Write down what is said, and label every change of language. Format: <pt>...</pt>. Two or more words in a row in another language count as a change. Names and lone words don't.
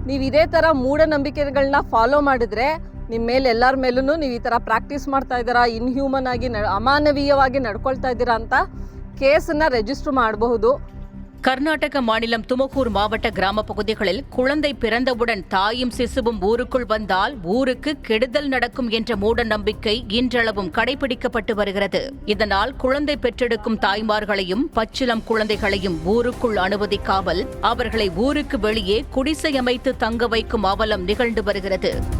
<kn>ನೀವು ಇದೇ ಥರ ಮೂಢನಂಬಿಕೆಗಳನ್ನ ಫಾಲೋ ಮಾಡಿದ್ರೆ ನಿಮ್ಮ ಮೇಲೆ ಎಲ್ಲರ ಮೇಲೂ ನೀವು ಈ ಥರ ಪ್ರಾಕ್ಟೀಸ್ ಮಾಡ್ತಾ ಇದ್ದೀರಾ, ಇನ್ಹ್ಯೂಮನ್ ಆಗಿ ಅಮಾನವೀಯವಾಗಿ ನಡ್ಕೊಳ್ತಾ ಇದ್ದೀರಾ ಅಂತ</kn> <en>case register</en> <kn>ಮಾಡಬಹುದು.</kn> <ta>கர்நாடக மாநிலம் துமகூர் மாவட்ட கிராம பகுதிகளில் குழந்தை பிறந்தவுடன் தாயும் சிசுவும் ஊருக்குள் வந்தால் ஊருக்கு கெடுதல் நடக்கும் என்ற மூட நம்பிக்கை இன்றளவும் கடைபிடிக்கப்பட்டு வருகிறது. இதனால் குழந்தை பெற்றெடுக்கும் தாய்மார்களையும் பச்சிளம் குழந்தைகளையும் ஊருக்குள் அனுமதிக்காமல் அவர்களை ஊருக்கு வெளியே குடிசை அமைத்து தங்க வைக்கும் அவலம் நிகழ்ந்து வருகிறது.</ta>